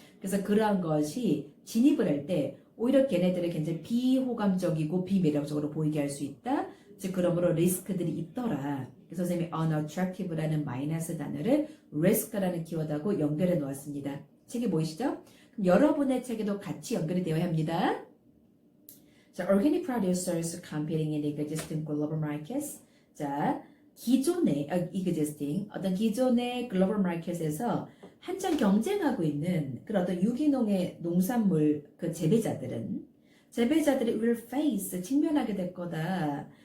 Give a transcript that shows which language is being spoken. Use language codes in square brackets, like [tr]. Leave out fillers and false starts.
[ko] 그래서 그러한 것이 진입을 할 때 오히려 걔네들을 굉장히 비호감적이고 비매력적으로 보이게 할 수 있다. 즉 그러므로 리스크들이 있더라. 그래서 선생님이 unattractive라는 마이너스 단어를 risk라는 키워드하고 연결해 놓았습니다. 책이 보이시죠? 그럼 여러분의 책에도 같이 연결이 되어야 합니다. [en] 자, organic producers competing in existing global markets. [ko] 자, 기존의 existing 어떤 기존의 글로벌 마켓에서 한창 경쟁하고 있는 그런 어떤 유기농의 농산물 그 재배자들이 [en] will face [ko] 직면하게 될 거다.